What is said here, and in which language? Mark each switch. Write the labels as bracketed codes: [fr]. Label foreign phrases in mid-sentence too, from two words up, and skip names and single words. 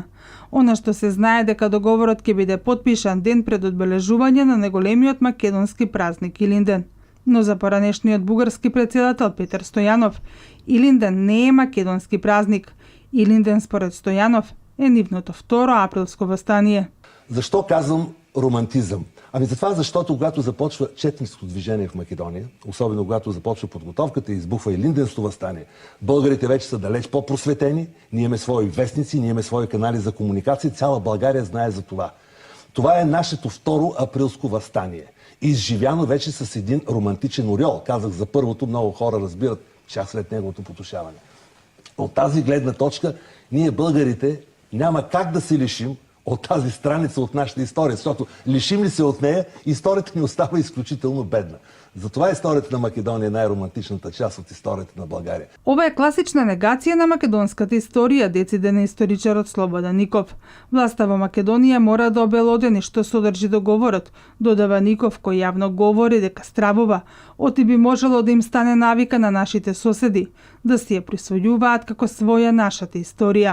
[mk] Она што се знае дека договорот ќе биде потпишан ден пред одбележување на најголемиот македонски празник Илинден. Но за поранешниот бугарски претседател Петар Стојанов, Илинден не е македонски празник. Илинден според Стојанов е нивното второ априлско въстание. [bg] Защо казвам романтизъм? Ами затова, защото когато започва четническо движение в Македония, особено когато започва подготовката и избухва Илинденското въстание, българите вече са далеч по-просветени, ние имаме свои вестници, ние имаме свои канали за комуникация, цяла България знае за това. Това е нашето второ априлско въстание. Изживяно вече с един романтичен ореол. Казах за първото, много хора разбират час след неговото потушаване. От тази гледна точка, ние българите няма как да се лишим от тази страница от нашата история, защото лишим ли се от нея, историята ни остава изключително бедна. Затова историята на Македония е най-романтичната част от историята на България. [mk] Ова е класична негација на македонската историја, дециде на историчарот Слободан Ников. Власта во Македонија мора да обелодени што содржи договорот, додава Ников, кој јавно говори дека стравува, оти би можело да им стане навика на нашите соседи, да си ја присвојуваат како своја нашата историја.